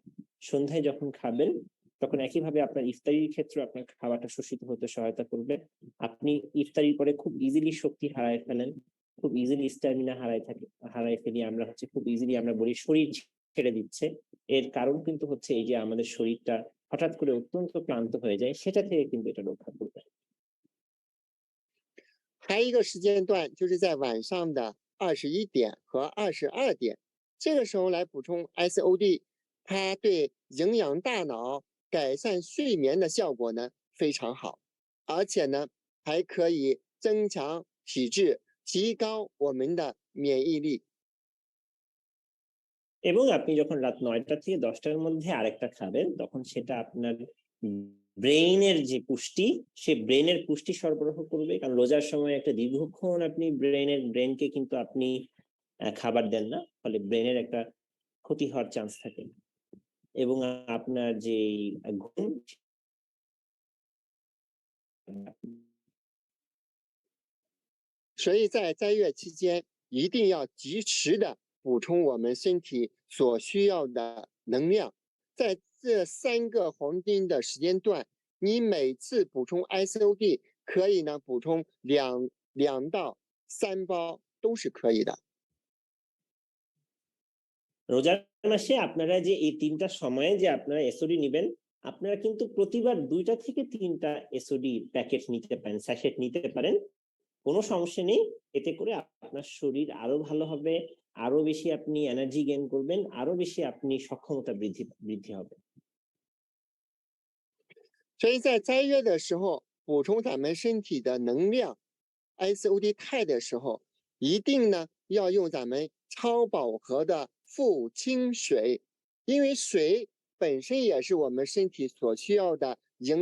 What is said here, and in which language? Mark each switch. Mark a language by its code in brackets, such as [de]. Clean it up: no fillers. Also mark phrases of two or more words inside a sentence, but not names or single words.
[bn] সন্ধ্যায় যখন খাবেন তখন একইভাবে আপনার ইফতারির ক্ষেত্রে আপনার খাওয়াটা শোষিত হতে সহায়তা করবে। আপনি ইফতারির পরে খুব ইজিলি শক্তি হারায় ফেলেন, খুব ইজিলি স্ট্যামিনা হারায় ফেলি আমরা হচ্ছে খুব ইজিলি আমরা বলি শরীর ছেড়ে দিচ্ছে। এর কারণ কিন্তু হচ্ছে এই যে আমাদের শরীরটা হঠাৎ করে অত্যন্ত ক্লান্ত হয়ে যায়, সেটা থেকে কিন্তু এটা রক্ষা করবে। [zh] 还有一个时间段就是在晚上的21点和22点，这个时候来补充 SOD， 它对营养大脑、改善睡眠的效果呢非常好，而且呢还可以增强体质，提高我们的免疫力。 [bn] এবং আপনি যখন রাত 9টা থেকে 10টার মধ্যে আরেকটা খাবেন তখন সেটা আপনার ব্রেইনের যে পুষ্টি সে ব্রেইনের পুষ্টি সরবরাহ করবে। কারণ রোজার সময় একটা দীর্ঘক্ষণ আপনি ব্রেনকে কিন্তু আপনি খাবার দেন না, ফলে ব্রেনের একটা ক্ষতি হওয়ার চান্স থাকে এবং আপনার যে ঘুম [zh] 所以在斋月期间，一定要及时的补充我们身体所需要的能量。在这3个黄金的时间段，你每次补充 SOD 可以呢补充2到3包都是可以的。 [bn] রোজার মাসে আপনারা যে এই 3টা সময়ে যে আপনারা এসওডি নেবেন, আপনারা কিন্তু প্রতিবার 2টা থেকে 3টা [en] SOD packet [bn] নিতে পারেন, স্যাশেট নিতে পারেন, কোনো সমস্যা নেই। এতে করে আপনার শরীর আরো ভালো হবে, আরো বেশি আপনি [en] energy gain [bn] করবেন, আরো বেশি আপনি সক্ষমতা বৃদ্ধি হবে। [zh] 所以在斋月的时候，补充咱们身体的能量 SOD 肽的时候，一定呢要用咱们超饱和的富氢水，因为水本身也是我们身体所需要的营